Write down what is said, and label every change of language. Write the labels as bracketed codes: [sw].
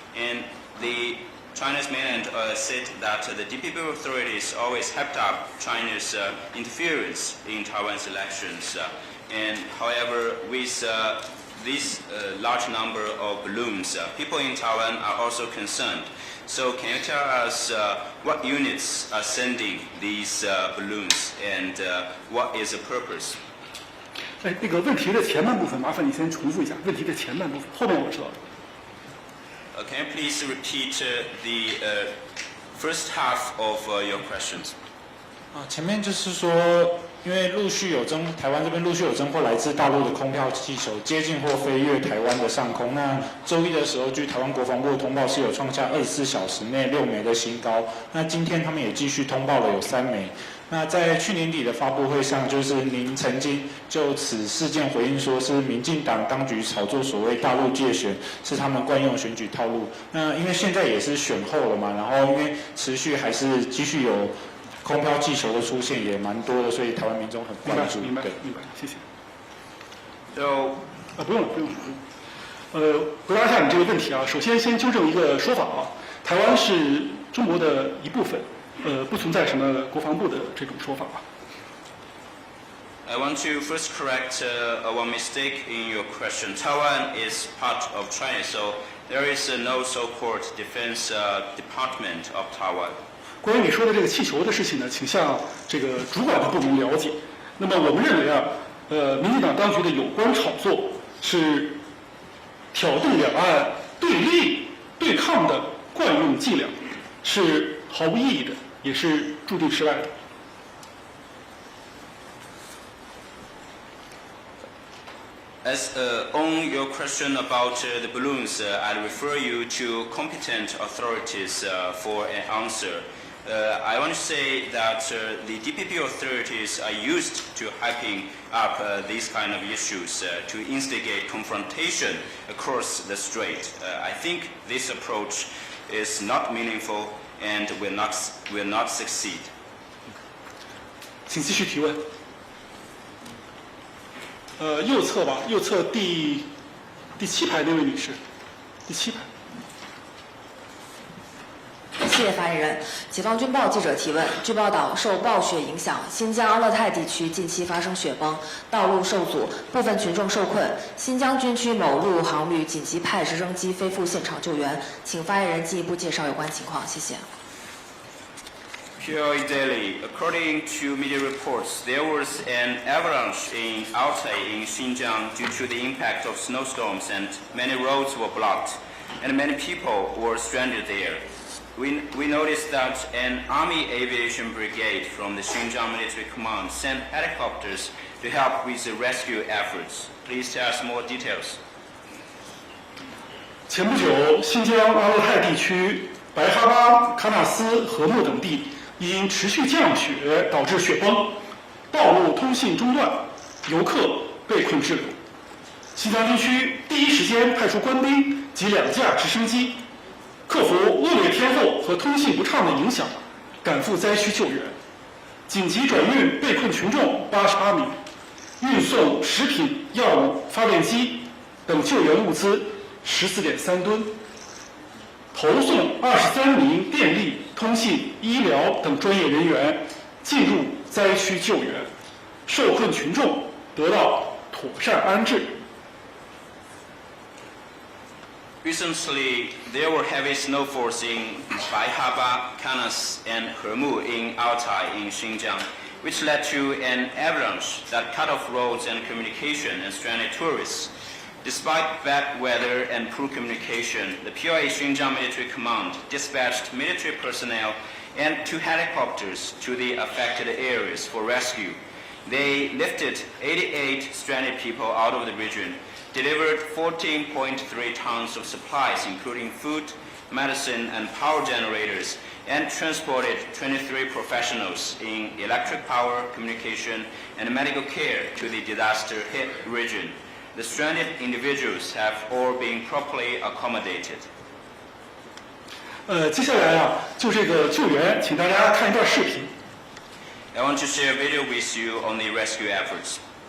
[en] And the China's mainland said that the DPP authorities always hyped up China's interference in Taiwan's elections. And however, with this large number of balloons, people in Taiwan are also concerned. So can you tell us what units are sending these balloons and what is the purpose? [zh] 那个问题的前半部分，麻烦你先重复一下问题的前半部分，后面我知道了。 [en] Can you please repeat the first half of your questions? [zh] 前面就是说，因为台湾这边陆续有侦获来自大陆的空飘气球接近或飞越台湾的上空。那周一的时候，据台湾国防部的通报是有创下24小时内6枚的新高。那今天他们也继续通报了有3枚。那在去年底的发布会上，就是您曾经就此事件回应说，是民进党当局炒作所谓大陆介选是他们惯用选举套路。那因为现在也是选后了嘛，然后因为持续还是继续有空飘气球的出现也蛮多的，所以台湾民众很关注。明白，谢谢。不用了。回答一下你这个问题啊。首先纠正一个说法啊，台湾是中国的一部分，不存在什么国防部的这种说法啊。 [en] I want to first correct one mistake in your question. Taiwan is part of China, so there is no so-called defense department of Taiwan. [zh] 关于你说的这个气球的事情呢，请向这个主管的部门了解。那么我们认为啊，民进党当局的有关炒作是挑动两岸对立对抗的惯用伎俩，是毫无意义的，也是注定失败的。 [en] As on your question about the balloons, I refer you to competent authorities for an answer. I want to say that the DPP authorities are used to hyping up these kind of issues to instigate confrontation across the strait. I think this approach is not meaningful and will not succeed. [zh] 请继续提问。右侧吧，右侧第7排那位女士，第7排。谢谢发言人。解放军报记者提问：据报道，受暴雪影响，新疆阿勒泰地区近期发生雪崩，道路受阻，部分群众受困。新疆军区某陆路航旅紧急派直升机飞赴现场救援，请发言人进一步介绍有关情况。谢谢。 [en] POA Daily. According to media reports, there was an avalanche in Altai in Xinjiang due to the impact of snowstorms, and many roads were blocked, and many people were stranded there. We noticed that an Army Aviation Brigade from the Xinjiang Military Command sent helicopters to help with the rescue efforts. Please tell us more details. [zh] 前不久，新疆阿勒泰地区白哈巴、喀纳斯、禾木等地因持续降雪导致雪崩，道路通信中断，游客被困滞留。新疆军区第一时间派出官兵及2架直升机，克服恶劣天候和通信不畅的影响，赶赴灾区救援，紧急转运被困群众88名，运送食品、药物、发电机等救援物资14.3吨，投送23名电力、通信、医疗等专业人员进入灾区救援，受困群众得到妥善安置。 [en] Recently, there were heavy snowfalls in Baihaba, Kanas, and Hermu in Altai in Xinjiang, which led to an avalanche that cut off roads and communication and stranded tourists. Despite bad weather and poor communication, the POA Xinjiang Military Command dispatched military personnel and 2 helicopters to the affected areas for rescue. They lifted 88 stranded people out of the region, delivered 14.3 tons of supplies including food, medicine, and power generators, and transported 23 professionals in electric power, communication, and medical care to the disaster-hit region. The stranded individuals have all been properly accommodated. [zh] 接下来就这个救援，请大家看一段视频。 [en] I want to share a video with you on the rescue efforts.